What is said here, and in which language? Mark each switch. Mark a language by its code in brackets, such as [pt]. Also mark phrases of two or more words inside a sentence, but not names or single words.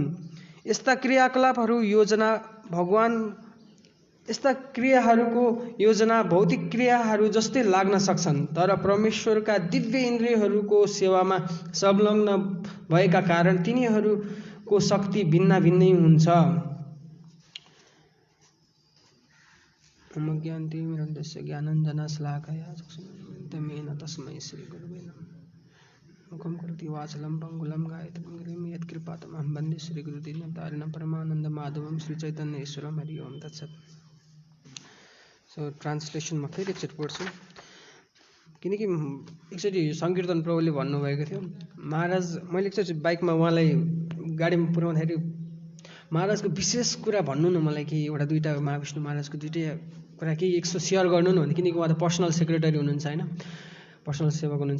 [ne] यस्ता क्रियाकलापहरू योजना भौतिक क्रियाहरू जस्तै लाग्न सक्छन्, तर परमेश्वरका दिव्य इन्द्रियहरूको सेवामा संलग्न भएका कारण तिनीहरूको शक्ति भिन्नै हुन्छ। [sa] ज्ञानतिमिरन्धस्य ज्ञानाञ्जनशलाकया चक्षुरुन्मिलितं तस्मै श्रीगुरवे नमः। मुखं करोति वाचालं पङ्गुलं गायत्रं गिरिं यत्कृपातमहं वन्दे श्रीगुरुदीनतारिणं परमानन्दमाधवं श्रीचैतन्येश्वरं हरि ओं तत्सत्। [ne] सो ट्रान्सलेसनमा फेरि एकचोटि पढ्छु, किनकि एकचोटि सङ्कीर्तन प्रभुले भन्नुभएको थियो। महाराज, मैले एकचोटि बाइकमा उहाँलाई गाडीमा पुर्याउँदाखेरि महाराजको विशेष कुरा भन्नु न, मलाई केही एउटा दुईवटा महाविष्णु महाराजको दुईवटै कुरा केही एकसो सेयर गर्नु न भन्नु, किनकि उहाँ त [en] personal secretary [ne] हुनुहुन्छ होइन, पर्सनल सेवक हुनुहुन्छ।